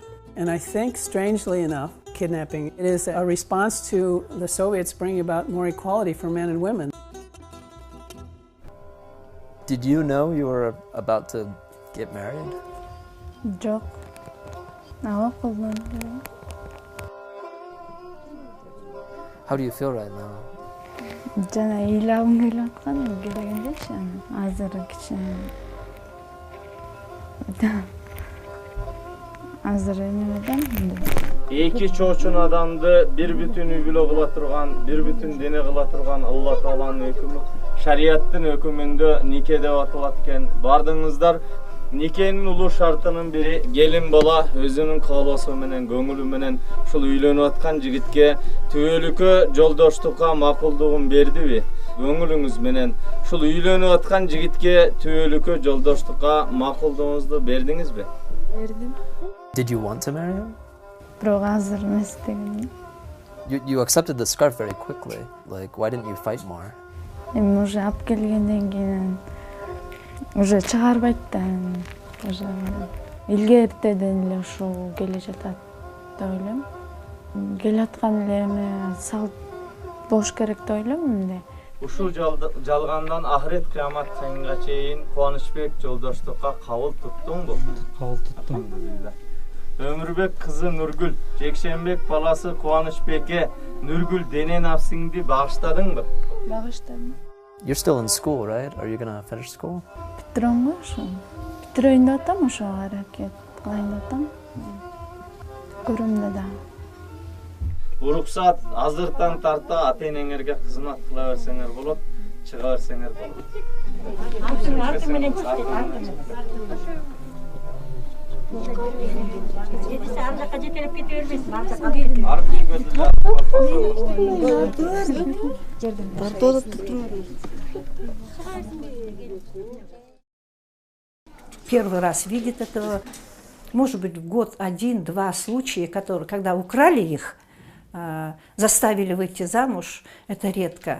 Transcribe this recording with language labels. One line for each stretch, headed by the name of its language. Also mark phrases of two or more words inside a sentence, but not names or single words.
English: And I think, strangely enough, kidnapping, it is a response to the Soviets bringing about more equality for men and women. Did you know you were about to get married?
Kyrgyz: Жоқ. Ава кылдым.
English: How do you feel right now?
Kyrgyz: Жана ыйлабым келип аткан келгендечи азыр кичине. Азыр эмеден. Эки чоочун адамды бир бүтүн үй-бүлө кыла турган, бир бүтүн дене кыла турган Алла Тааланын өкүмү, шарияттын өкүмүндө нике деп аталат экен. Бардыңыздар. Никенин улуу шартынын бири келин бала өзүнүн каалоосу менен, көңүлү менен ушул үйлөнүп аткан жигитке түбөлүккө жолдоштукка макулдугун бердиби? Көңүлүңүз менен ушул үйлөнүп аткан жигитке түбөлүккө жолдоштукка макулдугуңузду бердиңизби? Бердим.
English: Did you want to marry him?
Kyrgyz: Бирок азыр эмес дегеним.
English: You accepted the scarf very quickly. Like, why didn't you fight more?
Kyrgyz: Эми уже алып келгенден кийин уже чыгарбайт да. Уже илгертеден эле ушул келе жатат деп ойлойм. Келаткан эле эме салт болуш керек деп ойлойм эмне. Ушул жалгандан ахирет кыямат чыгынга чейин Кубанычбек жолдоштукка кабыл туттуңбу? Кабыл туттум. Өмүрбек кызы Нургүл, Жекшенбек баласы Кубанычбекке Нургүл дене нафсиңди багыштадыңбы? Багыштадым.
English: You're still in school, right? Are you gonna finish school?
Kyrgyz: Битирем ошо. Битирейин деп атам, ошо аракет кылайын деп атам. Көрөм да. Уруксат азыртан тарта ата-энеңерге кызмат кыла берсеңер болот, чыга берсеңер болот. Аты менен ардакка жетелеп кете бербесин.
Russian: Первый раз видит этого, может быть, в год один-два случая, когда украли их, заставили выйти замуж, это редко.